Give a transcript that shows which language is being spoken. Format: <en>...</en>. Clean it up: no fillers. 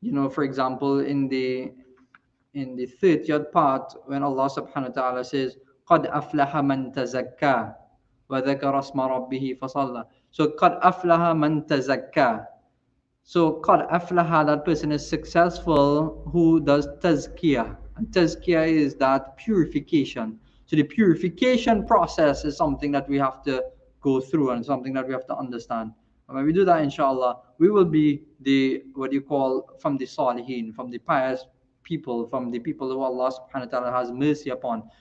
<en>For example, in the 30th part, when Allah subhanahu wa ta'ala says,</en> <ar>قَدْ أَفْلَحَ مَنْ تَزَكَّى وَذَكَرَ اسْمَ رَبِّهِ فَصَلَّى. So قَدْ أَفْلَحَ مَنْ تَزَكَّى.</ar> <en>So</en> <ar>قَدْ أَفْلَحَ,</ar> <en>that person is successful who does tazkiyah. And tazkiyah is that purification. So the purification process is something that we have to go through, and something that we have to understand. And when we do that, inshallah, we will be what you call, from the salihin, from the pious people, from the people who Allah subhanahu wa ta'ala has mercy upon.</en>